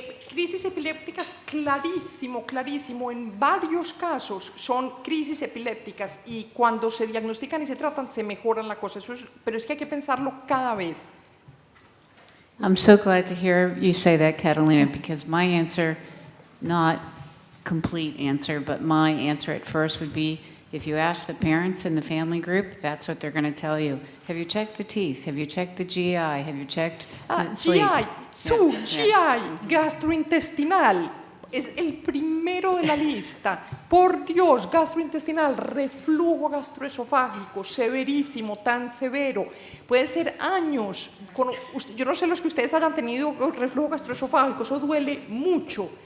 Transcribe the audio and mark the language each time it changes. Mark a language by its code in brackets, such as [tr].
[es] Crisis epilépticas, clarísimo, en varios casos son crisis epilépticas y cuando se diagnostican y se tratan se mejoran la cosa, pero es que hay que pensarlo cada vez. [en] I'm so glad to hear you say that, Catalina, because my answer, not complete answer, but my answer at first would be, if you ask the parents in the family group, that's what they're going to tell you. Have you checked the teeth? Have you checked the GI? Have you checked sleep? [es] GI, gastrointestinal, es el primero de la lista. Por Dios, gastrointestinal, reflujo gastroesofágico, severísimo, tan severo. Puede ser años. Yo no sé los que ustedes hayan tenido reflujo gastroesofágico, eso duele mucho.